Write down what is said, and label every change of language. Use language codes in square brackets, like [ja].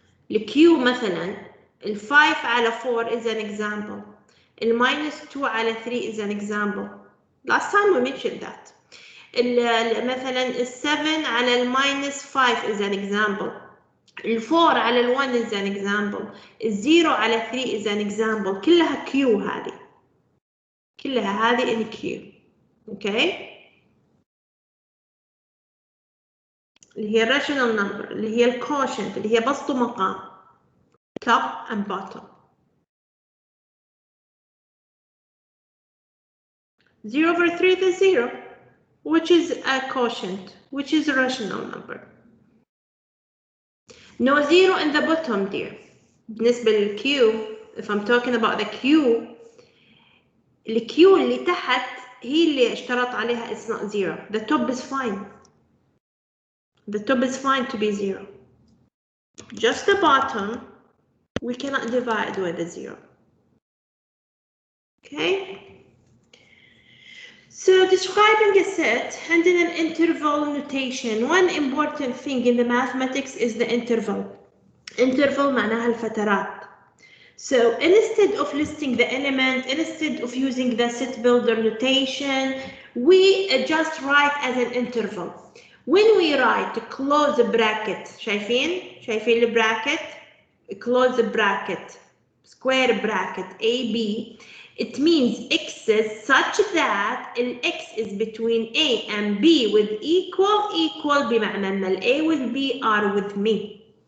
[ar] ال Q مثلا ال 5 على 4 [en] is an example. ال -2 [ar] على [en] 3 is an example. Last time we mentioned that. [ar] مثلا ال 7 على ال -5 [en] is an example. ال 4 [ar] على ال [en] 1 is an example. ال 0 [ar] على [en] 3 is an example. [ar] كلها Q هذه. كلها هذه in Q. [en] Okay. [ar] اللي هي rational number، اللي هي الكوشنت، اللي هي بسط ومقام. [en] top and bottom. 0 over 3 is 0, which is a quotient, which is a rational number. No 0 in the bottom, dear. [ar] بالنسبة لل [en] Q, if I'm talking about the Q, [ar] ال Q اللي تحت هي اللي اشترط عليها [en] it's not 0. The top is fine. The top is fine to be 0. Just the bottom, we cannot divide with a 0. Okay? So describing a set and in an interval notation, one important thing in the mathematics is the interval. [ar] Interval معناها الفترات. [en] So instead of listing the element, instead of using the set builder notation, we just write as an interval. When we write to close a bracket, [ar] شايفين البراكت? [en] Close the bracket, square bracket, AB, it means x's such that x is between A and B with equal [ar] بمعنى أن ال [en] A with B are with me.